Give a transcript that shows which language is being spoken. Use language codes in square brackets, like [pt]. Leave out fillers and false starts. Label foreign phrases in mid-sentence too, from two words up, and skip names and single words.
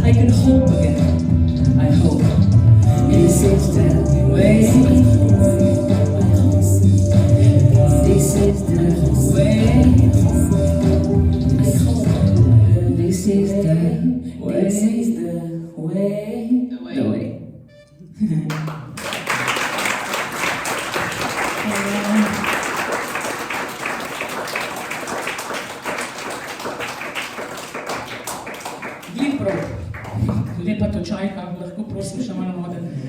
[en] I can hope again. I hope. This is the way. This is the way. I hope. This is the way. This is the way. The way. [sl] Glipro, lepa točajka, lahko prosim še malo vode.